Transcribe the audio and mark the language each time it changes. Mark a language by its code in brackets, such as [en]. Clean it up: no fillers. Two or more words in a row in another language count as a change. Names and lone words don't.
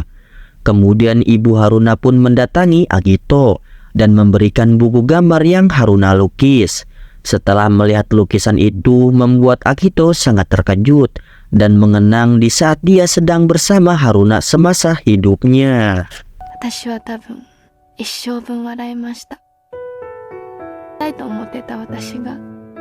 [id] Kemudian ibu Haruna pun mendatangi Akito dan memberikan buku gambar yang Haruna lukis. Setelah melihat lukisan itu, membuat Akito sangat terkejut dan mengenang di saat dia sedang bersama Haruna semasa hidupnya. [ja] 私は多分一生分笑いました。痛いと思ってた私が